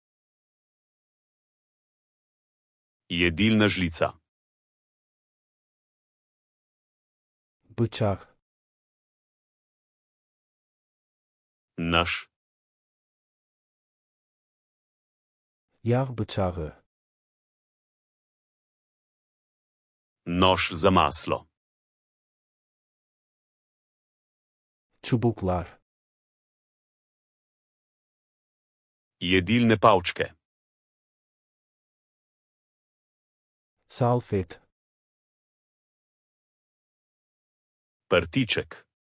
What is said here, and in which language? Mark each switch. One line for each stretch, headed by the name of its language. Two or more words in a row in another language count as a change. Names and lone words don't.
Slovenian: jedilna žlica,
Turkish: bıçak,
Slovenian: nož,
Turkish: yağ bıçağı,
Slovenian: nož za maslo,
Turkish: çubuklar,
Slovenian: jedilne palčke,
Turkish: salfet,
Slovenian: prtiček,